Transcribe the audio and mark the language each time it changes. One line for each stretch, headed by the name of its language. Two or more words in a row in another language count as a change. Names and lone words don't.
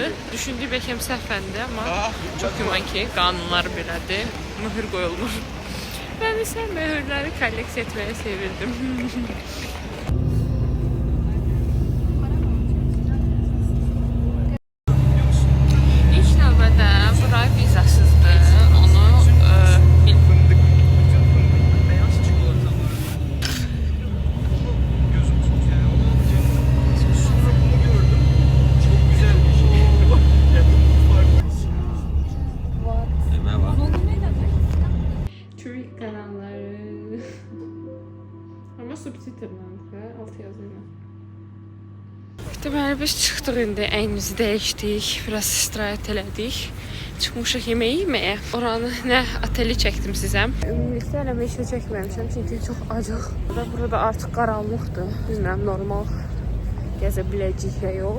Azerbaijani: Düşündük bəlkə səhvəndi, amma çox güman ki, qanunlar belədir, möhür qoyulmur.
Turkish: Ben ise mühürleri
Azerbaijani: kolleksiya etməyi sevirdim. İlk növbədə bura vizasızdır. Onu
Turkish: Fındık. Bütün fındık beyaz çikolatalar. Gözüm çok yani onu alacağım. Sonra bunu gördüm. Çok güzel bir şey. Yani bu farklı. Merhaba. Türk kanalları. Ama subtitrlandı. Altı yazıyla.
Azerbaijani: Deməli biz çıxdıq indi, əynimizi dəyişdik, biraz istirahət elədik. Çıxmışıq yemək yeməyə. Oranı nə oteli çəkdim sizə. Ümumilikdə eləmə işə çəkməmişəm çünki çox acıq. Burada artıq qaranlıqdır. Bilmirəm normal gəzə biləcəyik ya yox.